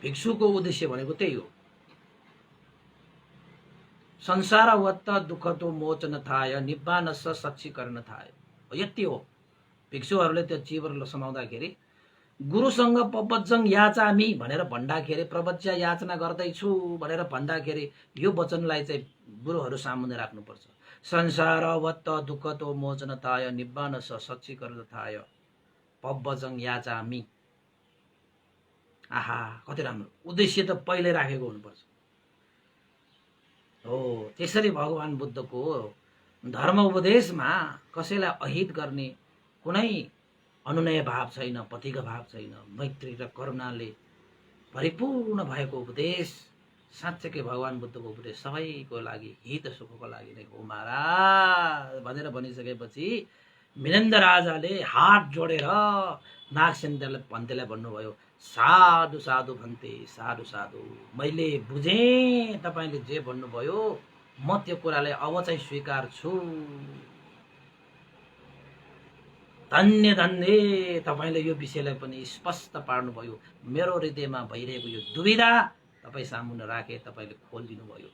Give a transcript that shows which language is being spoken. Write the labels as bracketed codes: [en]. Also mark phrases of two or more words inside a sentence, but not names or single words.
[ne] भिक्षुको उद्देश्य भनेको त्यही हो। [pi] संसार वत्त दुःख तो मोचन थाय निब्बानस्स सच्चीकरण थाय, [ne] यति हो। भिक्षुहरूले त्यो चिवर समाउँदाखेरि गुरुसँग [pi] पवज्जङ याचामी [ne] भनेर भन्दाखेरि, प्रवज्य याचना गर्दैछु भनेर भन्दाखेरि यो वचनलाई चाहिँ गुरुहरू सामुन्ने राख्नुपर्छ। [pi] संसार वत्त दुःख तो मोचन थाय निब्बानस्स सच्चीकरण थाय पवज्जङ याचामी। [ne] आहा, कति राम्रो। उद्देश्य त पहिले राखेको हुनुपर्छ। हो, त्यसरी भगवान बुद्धको धर्म उपदेशमा कसैलाई अहित गर्ने कुनै अनुनय भाव छैन, पथिक भाव छैन। मैत्री र करुणाले परिपूर्ण भएको उपदेश, साँच्चै भगवान बुद्धको उपदेश सबैको लागि हित सुखको लागि नै हो महाराज भनेर भनिसकेपछि मिनेन्द्र राजाले हात जोडेर नागसेन भन्तेलाई भन्नुभयो, साधु साधु भन्ते, साधु साधु, मैले बुझेँ तपाईले जे भन्नुभयो, म त्यो कुरालाई अब चाहिँ स्वीकार छु। धन्य धन्य, तपाईले यो विषयलाई पनि स्पष्ट पार्नुभयो। मेरो हृदयमा भइरहेको यो दुविधा तपाई सामुन्ने राखे, तपाईले खोलिदिनु भयो।